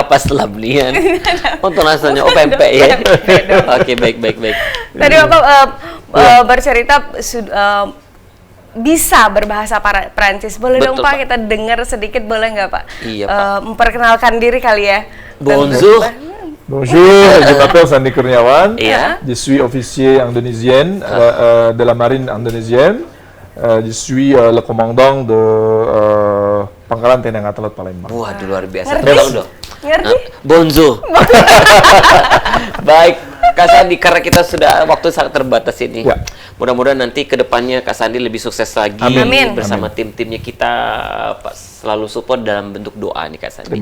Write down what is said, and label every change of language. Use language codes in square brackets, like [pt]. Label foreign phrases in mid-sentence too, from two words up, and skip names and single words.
[id] kapas selamian. Untuk rasanya pempek ya. Oke, baik. tadi Bapak bercerita bisa berbahasa Prancis. Boleh dong Betul, Pak Pak. kita dengar sedikit, boleh nggak Pak? Iya, Pak. Memperkenalkan diri kali ya. [fr] Bonjour. Bonjour, je m'appelle Sandi Kurniawan. Iya. Je suis officier indonésien de la marine indonésienne. Je suis le commandant de Pangkalan TNI Angkatan Laut Palembang. [id] Waduh, luar biasa. Ngerti? Tolong dong. Ngerti? [fr] Bonjour. [id] Baik, Kak Sandi, karena kita sudah waktu sangat terbatas ini. Ya. Mudah-mudahan nanti ke depannya Kak Sandi lebih sukses lagi Amin. bersama tim-timnya kita, Pak, selalu support dalam bentuk doa nih Kak Sandi.